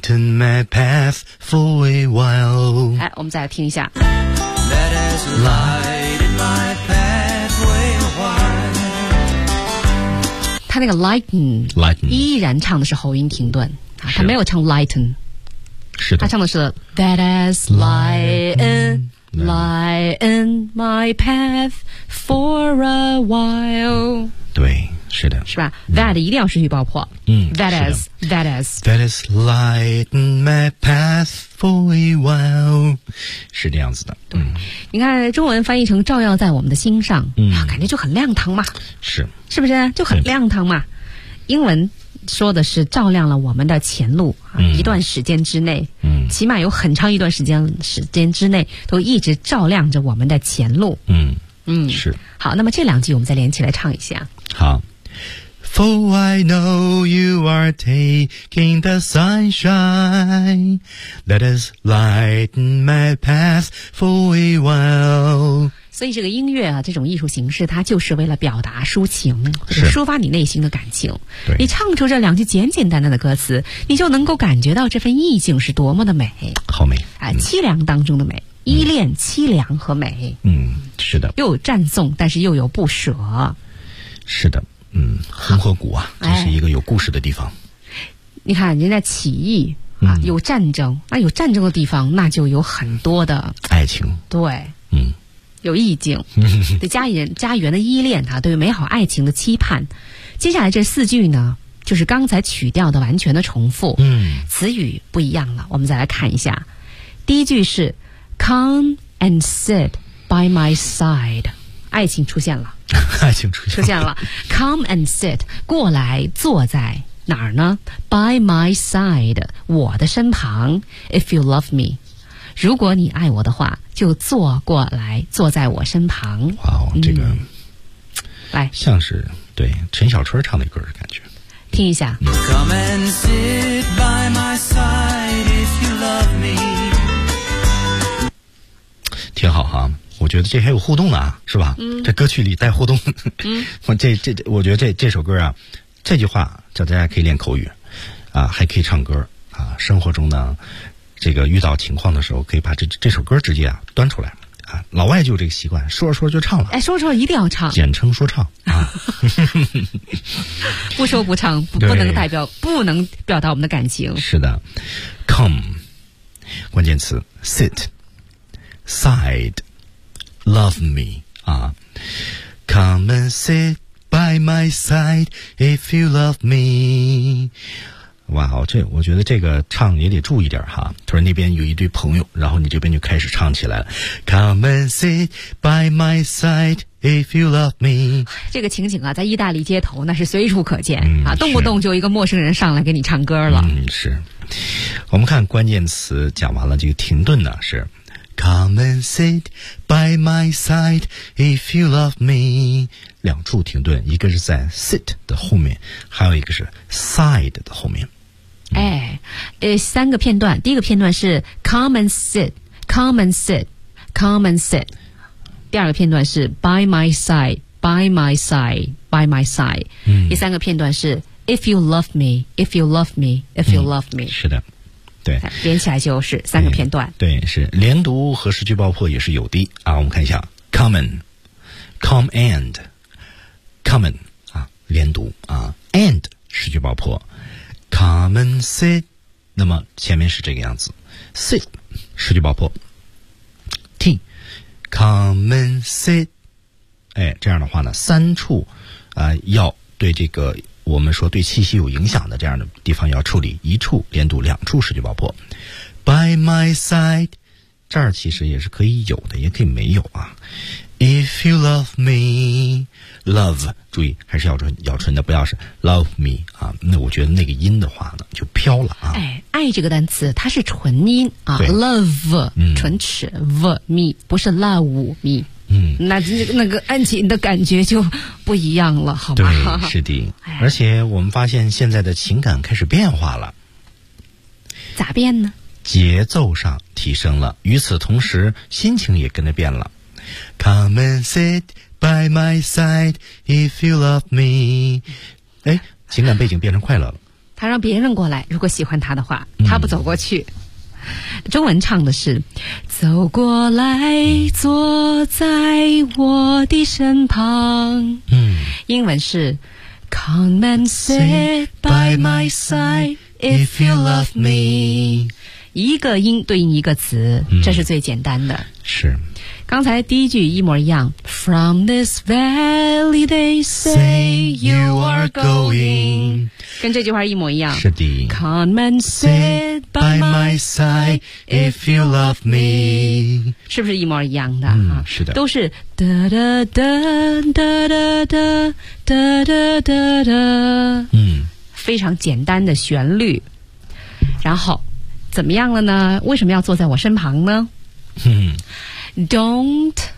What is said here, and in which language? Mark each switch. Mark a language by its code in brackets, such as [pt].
[en] Lighten my path for a while。 [zh] 我们再来听一下。 [en] Let us lighten my path for a while。 [zh] 他那个 lighten 依然唱的是喉音停顿啊，他没有唱 lighten。是的。他唱的是 [en] Let us lighten my path for a while。 [zh] 对。是的，是吧 ？That 一定要失去爆破。 [en] That is, that is, that is lighten my path for a while。 [zh] 是这样子的。你看中文翻译成照耀在我们的心上，感觉就很亮堂嘛。是不是就很亮堂嘛？英文说的是照亮了我们的前路啊，一段时间之内，起码有很长一段时间之内都一直照亮着我们的前路。是。好，那么这两句我们再连起来唱一下。好。 [en] For I know you are taking the sunshine that has lightened my path for a while。 [zh] 所以这个音乐啊，这种艺术形式，它就是为了表达抒情，是抒发你内心的感情。你唱出这两句简简单单的歌词，你就能够感觉到这份意境是多么的美。好美啊，凄凉当中的美，依恋、凄凉和美。嗯，是的。又有赞颂，但是又有不舍。是的。嗯，红河谷啊，这是一个有故事的地方。你看人家起义啊，有战争，那有战争的地方，那就有很多的爱情。对，嗯，有意境。对家园的依恋啊，对于美好爱情的期盼。接下来这四句呢，就是刚才曲调的完全的重复。嗯，词语不一样了，我们再来看一下。第一句是 [en] Come and sit by my side。 [zh] 爱情出现了，爱情出现了。 [en] Come and sit， [zh] 过来坐在哪儿呢 ？ [en] By my side， [zh] 我的身旁。 [en] If you love me， [zh] 如果你爱我的话，就坐过来，坐在我身旁。哇哦，这个，来，像是对陈小春唱的歌的感觉，听一下。 [en] Come and sit by my side if you love me， [zh] 挺好哈。我觉得这还有互动呢，是吧？嗯，这歌曲里带互动。嗯，我觉得这首歌啊，这句话叫大家可以练口语，啊，还可以唱歌啊。生活中呢，这个遇到情况的时候，可以把这首歌直接啊端出来啊。老外就有这个习惯，说着说着就唱了。哎，说着说着一定要唱，简称说唱啊。不说不唱，不能表达我们的感情。是的 ，come， 关键词 sit， side。 [en] Love me, come and sit by my side if you love me. [zh] 哇哦，这我觉得这个唱也得注意点哈。突然那边有一堆朋友，然后你这边就开始唱起来了。 [en] Come and sit by my side if you love me. [zh] 这个情景啊，在意大利街头那是随处可见、嗯、啊，动不动就一个陌生人上来给你唱歌了。嗯，是。我们看关键词讲完了，这个停顿呢是。 [en] Come and sit by my side if you love me. [zh] 两处停顿，一个是在 sit 的后面，还有一个是 side 的后面。嗯、哎，三个片段，第一个片段是 [en] come and sit, come and sit, come and sit。 [zh] 第二个片段是 [en] by my side, by my side, by my side。 [zh] 嗯。第三个片段是 [en] if you love me, if you love me, if you love me。 [zh] 嗯、是的。对，连起来就是三个片段。对，是连读和失去爆破也是有的啊。我们看一下 ，come and， come and， come and 啊，连读啊 ，and 失去爆破 ， [en] come and sit， [zh] 那么前面是这个样子 ，sit 失去爆破 ，t， come and sit， 哎，这样的话呢，三处啊、要对这个。我们说对气息有影响的这样的地方要处理，一处连读，两处失去爆破。 [en] By my side， [zh] 这儿其实也是可以有的，也可以没有啊。 [en] If you love me， [zh] love， 注意还是咬唇的，不要是 love me 啊。那我觉得那个音的话呢，就飘了啊。哎，爱这个单词它是纯音啊 ，love， 唇齿 v me， 不是 love me。嗯，那个爱情的感觉就不一样了，好吗？对，是的。而且我们发现现在的情感开始变化了，咋变呢？节奏上提升了，与此同时心情也跟着变了。 [en] Come and sit by my side if you love me。 [zh] 哎，情感背景变成快乐了。他让别人过来，如果喜欢他的话，他不走过去。嗯，中文唱的是走过来坐在我的身旁。嗯，英文是 [en] Come and sit by my side if you love me。 [zh] 一个音对应一个词，这是最简单的。是刚才第一句一模一样。 [en] From this valley they say you are going， [zh] 跟这句话一模一样。是的。 [en] Come and sit by my side if you love me， [zh] 是不是一模一样的、嗯、啊？是的，都是哒哒哒哒哒哒哒哒哒哒，非常简单的旋律。然后怎么样了呢？为什么要坐在我身旁呢？嗯， [en] Don't